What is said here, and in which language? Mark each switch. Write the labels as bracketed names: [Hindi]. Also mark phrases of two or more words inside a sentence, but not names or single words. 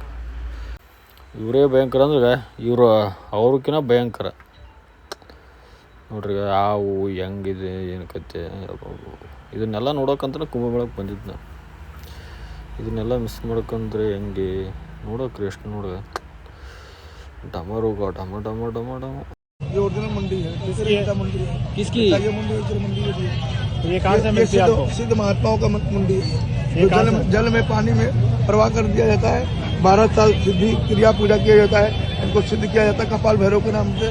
[Kannada] ಇವರೇ ಭಯಂಕರ ಅಂದ್ರೆ ಅವ್ರಿಗಿನ್ನ ಭಯಂಕರ ನೋಡ್ರಿ. ಹಾವು ಹೆಂಗಿದೆ ಏನು ಕತೆ. ಇದನ್ನೆಲ್ಲ ನೋಡೋಕ್ಕಂತ ಕುಂಭಮೇಳಕ್ಕೆ ಬಂದಿದ್ದು ನಾನು. ಇದನ್ನೆಲ್ಲ ಮಿಸ್ ಮಾಡ್ಕೊಂಡ್ರೆ ಹೆಂಗೆ ನೋಡೋಕ್ರಿ. [Hindi] ಎಷ್ಟು डमरू का डम डम डम डम. ये ओरिजिनल मंडी है, मंडी है। किसकी ये मंडी है। ये कहाँ से मिलती है आपको? सिद्ध महात्माओं का मंडी है। जल में पानी में प्रवाह कर दिया जाता है। 12 साल सिद्धि क्रिया पूजा किया जाता है। इनको सिद्ध किया जाता है कपाल भैरव के नाम से।